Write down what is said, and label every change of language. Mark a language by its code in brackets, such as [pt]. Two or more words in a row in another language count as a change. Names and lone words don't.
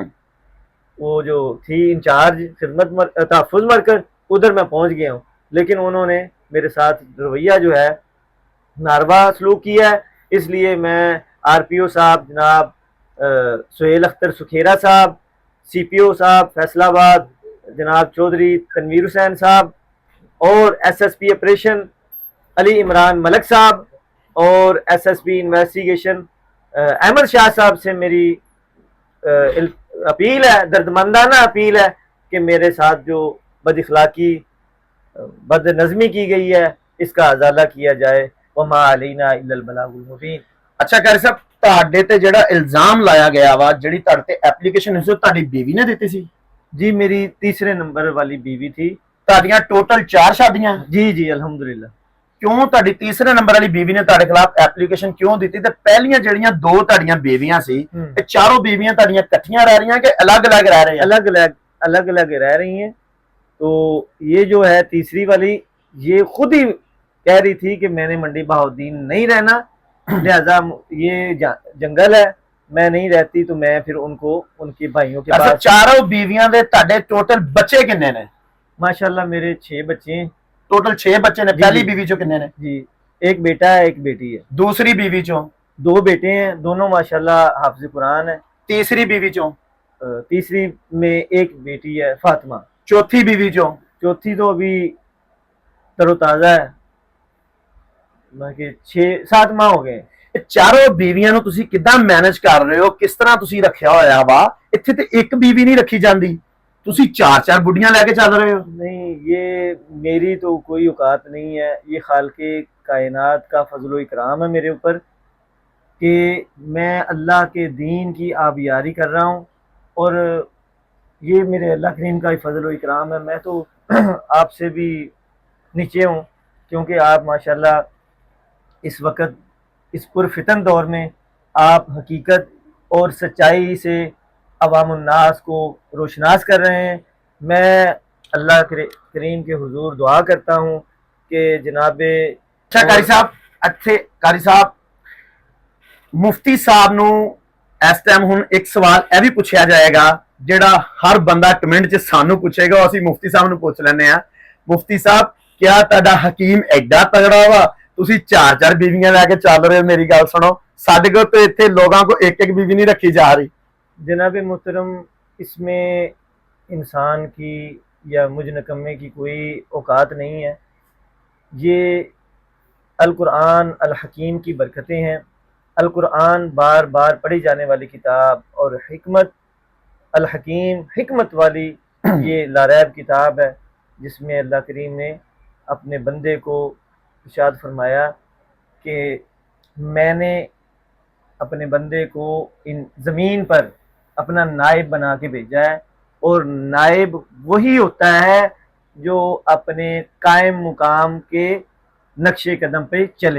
[ur] وہ جو تھی انچارج خدمت تحفظ مرکز ادھر میں پہنچ گیا ہوں، لیکن انہوں نے میرے ساتھ رویہ جو ہے ناروا سلوک کیا ہے، اس لیے میں آر پی او صاحب جناب سہیل اختر سکھیرا صاحب، سی پی او صاحب فیصل آباد جناب چودھری تنویر حسین صاحب، اور ایس ایس پی آپریشن علی عمران ملک صاحب، اور ایس ایس پی انویسٹیگیشن احمد شاہ صاحب سے میری اپیل ہے، دردمندانہ اپیل ہے کہ میرے ساتھ جو بد اخلاقی بد نظمی کی گئی ہے اس کا ازالہ کیا جائے، [ar] وما علینا الا البلاغ المبین۔ [pa] ਅੱਛਾ ਕਾਰੀ ਸਾਹਿਬ ਤੁਹਾਡੇ ਤੇ ਜਿਹੜਾ ਇਲਜ਼ਾਮ ਲਾਇਆ ਗਿਆ ਵਾ ਜਿਹੜੀ ਤੁਹਾਡੇ ਤੇ ਐਪਲੀਕੇਸ਼ਨ ਉਸ ਤੁਹਾਡੀ ਬੀਵੀ ਨੇ ਦਿੱਤੀ ਸੀ? [ur] جی میری تیسرے نمبر والی بیوی تھی۔ [pa] ਤੁਹਾਡੀਆਂ ਟੋਟਲ 4 ਸ਼ਾਦੀਆਂ? [ur] جی جی الحمدللہ۔ [pa] ਕਿਉਂ ਤੁਹਾਡੀ ਤੀਸਰੇ ਨੰਬਰ ਵਾਲੀ ਬੀਵੀ ਨੇ ਤੁਹਾਡੇ ਖਿਲਾਫ ਐਪਲੀਕੇਸ਼ਨ ਕਿਉਂ ਦਿੱਤੀ ਤੇ ਪਹਿਲੀਆਂ ਜਿਹੜੀਆਂ 2 ਤੁਹਾਡੀਆਂ ਬੀਵੀਆਂ ਸੀ ਇਹ ਚਾਰੋਂ ਬੀਵੀਆਂ ਤੁਹਾਡੀਆਂ ਇਕੱਠੀਆਂ ਰਹਿ ਰਹੀਆਂ [ur] کہ الگ-الگ رہ رہی ہیں؟ الگ الگ رہ رہی ہیں، تو یہ جو ہے تیسری والی یہ خود ہی کہہ رہی تھی کہ میں نے منڈی بہاؤالدین نہیں رہنا، لہذا یہ جنگل ہے میں نہیں رہتی، تو میں پھر ان کو ان کے بھائیوں کے [pa] ਅੱਛਾ [ur] پاس۔ [pa] ਚਾਰੋਂ ਬੀਵੀਆਂ ਦੇ ਤੁਹਾਡੇ ਟੋਟਲ ਬੱਚੇ ਕਿੰਨੇ ਨੇ? [ur] ماشاءاللہ میرے 6 بچے ہیں [pa] ਟੋਟਲ 6 ਬੱਚੇ ਨੇ। [ur] جی [pa] ਪਹਿਲੀ [ur] جی [pa] ਬੀਵੀ ਚੋਂ ਕਿੰਨੇ ਨੇ? [ur] جی، ایک بیٹا ہے ایک بیٹی ہے، [pa] ਦੂਸਰੀ ਬੀਵੀ ਚੋਂ? [ur] 2 بیٹے ہیں، دونوں ماشاءاللہ حافظ قرآن ہیں۔ [pa] ਤੀਸਰੀ ਬੀਵੀ چوں؟ [ur] تیسری میں ایک بیٹی ہے فاطمہ، [pa] ਚੌਥੀ ਬੀਵੀ چوں؟ [ur] چوتھی تو ابھی تر و تازہ ہے، باقی 6-7 ماہ ہو گئے۔ [pa] ਇਹ ਚਾਰੋਂ ਬੀਵੀਆਂ ਨੂੰ ਤੁਸੀਂ ਕਿੱਦਾਂ ਮੈਨੇਜ ਕਰ ਰਹੇ ਹੋ, ਕਿਸ ਤਰ੍ਹਾਂ ਤੁਸੀਂ ਰੱਖਿਆ ਹੋਇਆ ਵਾ? ਇੱਥੇ ਤੇ ਇੱਕ ਬੀਵੀ ਨਹੀਂ ਰੱਖੀ ਜਾਂਦੀ, ਤੁਸੀਂ 4-4 ਬੁੱਢੀਆਂ ਲੈ ਕੇ ਚੱਲ ਰਹੇ ਹੋ। [ur] نہیں یہ میری تو کوئی اوقات نہیں ہے، یہ خالق کائنات کا فضل و اکرام ہے میرے اوپر کہ میں اللہ کے دین کی آبیاری کر رہا ہوں، اور یہ میرے اللہ کریم کا ہی فضل و اکرام ہے۔ میں تو آپ سے بھی نیچے ہوں، کیونکہ آپ ماشاءاللہ اس وقت اس پرفتن دور میں آپ حقیقت اور سچائی سے عوام الناس کو روشناس کر رہے ہیں۔ میں اللہ کریم کے حضور دعا کرتا ہوں کہ جناب [pa] ਅੱਛਾ ਕਾਰੀ ਸਾਹਿਬ ਇੱਥੇ ਕਾਰੀ ਸਾਹਿਬ ਮੁਫਤੀ ਸਾਹਿਬ ਨੂੰ ਇਸ ਟਾਈਮ ਹੁਣ ਇੱਕ ਸਵਾਲ ਇਹ ਵੀ ਪੁੱਛਿਆ ਜਾਏਗਾ ਜਿਹੜਾ ਹਰ ਬੰਦਾ ਕਮੈਂਟ 'ਚ ਸਾਨੂੰ ਪੁੱਛੇਗਾ, ਅਸੀਂ ਮੁਫਤੀ ਸਾਹਿਬ ਨੂੰ ਪੁੱਛ ਲੈਂਦੇ ਆ। ਮੁਫਤੀ ਸਾਹਿਬ ਕਿਆ ਤੁਹਾਡਾ ਹਕੀਮ ਐਡਾ ਤਗੜਾ ਵਾ ਤੁਸੀਂ 4-4 ਬੀਵੀਆਂ ਲੈ ਕੇ ਚੱਲ ਰਹੇ ਹੋ? ਮੇਰੀ ਗੱਲ ਸੁਣੋ, ਸਾਡੇ ਕੋਲ ਤੇ ਇੱਥੇ ਲੋਕਾਂ کو ਇੱਕ [ur] بیوی نہیں رکھی جا رہی۔ جناب محترم اس میں انسان کی یا مجھ نکمے کی کوئی اوقات نہیں ہے، یہ القرآن الحکیم کی برکتیں ہیں۔ القرآن بار بار پڑھی جانے والی کتاب، اور حکمت الحکیم حکمت والی یہ لاریب کتاب ہے، جس میں اللہ کریم نے اپنے بندے کو ارشاد فرمایا کہ میں نے اپنے بندے کو ان زمین پر اپنا نائب بنا کے بھیجا ہے، اور نائب وہی ہوتا ہے جو اپنے قائم مقام کے نقش قدم پہ چلے۔